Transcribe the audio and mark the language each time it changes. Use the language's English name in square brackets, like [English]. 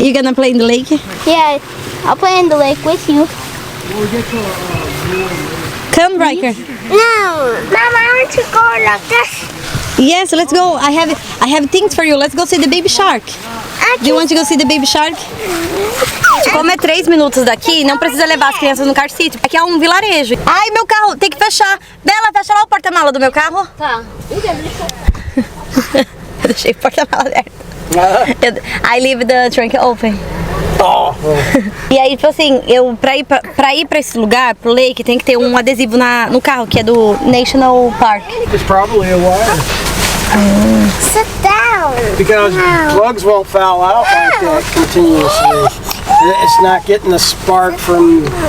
[English] You gonna play in the lake? Yeah, I'll play in the lake with you. Come, Riker. No, Mama, I want to go like this. Yes, let's go. I have things for you. Let's go see the baby shark. Do you want to go see the baby shark? [Portuguese] Como é 3 minutos daqui, não precisa levar as crianças no car seat. Aqui é um vilarejo. Ai, meu carro, tem que fechar. Bela, fecha lá o porta-mala do meu carro. Tá. Eu deixei o porta-mala aberto. [English] I leave the trunk open. [Portuguese] E aí, tipo assim, pra ir pra esse lugar, pro lake, tem que ter um adesivo no carro, que é do National Park. [English] It's probably a wire. Sit down. Because plugs won't foul out like that continuously. It's not getting the spark from...